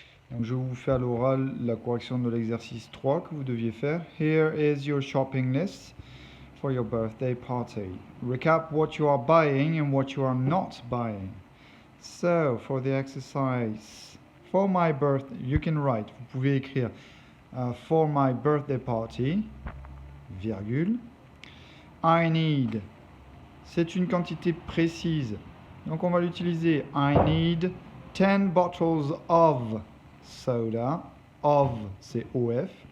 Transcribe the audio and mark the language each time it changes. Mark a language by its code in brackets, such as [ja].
[fr] Donc je vous fais à l'oral la correction de l'exercice 3 que vous deviez faire. [en] Here is your shopping list for your birthday party. Recap what you are buying and what you are not buying. So, for the exercise, for my birthday, you can write, [fr] vous pouvez écrire [en] for my birthday party, virgule, I need, [fr] c'est une quantité précise, donc on va l'utiliser, [en] I need 10 bottles of soda, of c'est OF,